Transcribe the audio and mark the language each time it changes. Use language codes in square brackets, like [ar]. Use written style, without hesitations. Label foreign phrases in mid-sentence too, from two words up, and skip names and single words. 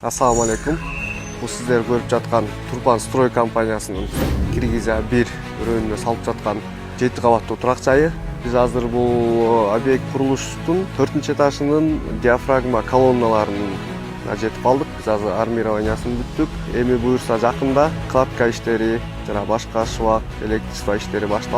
[ar] السلام عليكم. [ky] Бу сизлер көрүп жатқан Turban Stroy компаниясының Киргизия 1 районунда салып жатқан 7 кабаттуу турак жайы. Biz азыр бул объект курулуштун 4-этажынын диафрагма колонналарына жетип калдык. Biz азыр армированиясын бүттүк. Эми буюрса жакында кладка иштери жана башка швак, электричество иштери башталат.